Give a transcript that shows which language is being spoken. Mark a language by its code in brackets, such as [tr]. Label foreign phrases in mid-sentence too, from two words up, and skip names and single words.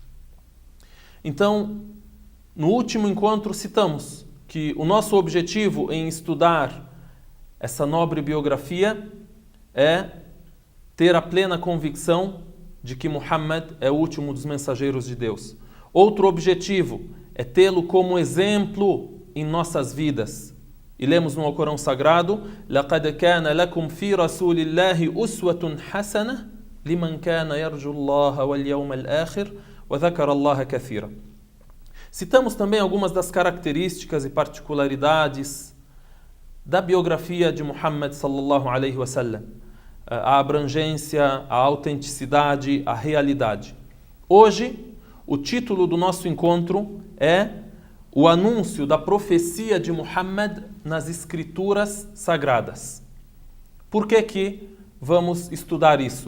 [pt] Então, no último encontro citamos que o nosso objetivo em estudar essa nobre biografia é ter a plena convicção de que Muhammad é o último dos mensageiros de Deus. Outro objetivo é tê-lo como exemplo em nossas vidas. E lemos no Alcorão Sagrado: [ar] لَقَدْ كَانَ لَكُمْ فِي رَسُولِ اللَّهِ أُسْوَةٌ حَسَنَةٌ لِمَنْ كَانَ يَرْجُو اللَّهَ وَالْيَوْمَ الْآخِرَ وَذَكَرَ اللَّهَ كَثِيرًا. [pt] Citamos também algumas das características e particularidades da biografia de Muhammad [ar] صلى الله عليه وسلم, [pt] a abrangência, a autenticidade, a realidade. Hoje, o título do nosso encontro é o anúncio da profecia de Muhammad nas Escrituras Sagradas. Por que vamos estudar isso?